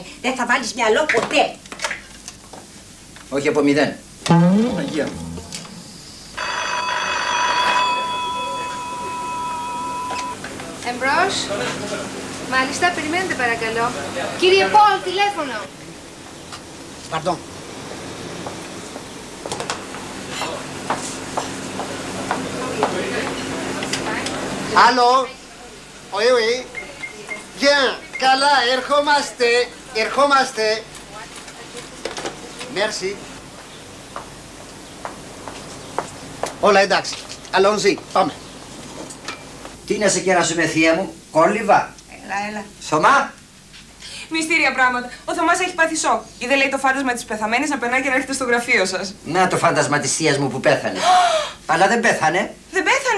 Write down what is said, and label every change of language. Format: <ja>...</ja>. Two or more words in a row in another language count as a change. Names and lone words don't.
<el>Δεν θα βάλεις μυαλό ποτέ. Όχι από 0. Αγία μου. Εμπρός. Μάλιστα, περιμένετε παρακαλώ. Κύριε Πολ, τηλέφωνο.</el> <fr>Pardon. Allô? Oui. Bien,</fr> <el>καλά, ερχόμαστε. Merci. Όλα εντάξει.</el> <fr>Allons-y,</fr> <el>πάμε. Τι να σε κεράσουμε, θεία μου, κόλληβα. Έλα. Θωμά, Μυστήρια πράγματα. Ο Θωμάς έχει πάθει σοκ. Είδε, λέει, το φάντασμα της πεθαμένης να περνάει και να έρχεται στο γραφείο σας. Να το φάντασμα της θείας μου που πέθανε. Αλλά δεν πέθανε. Δεν πέθανε.</el>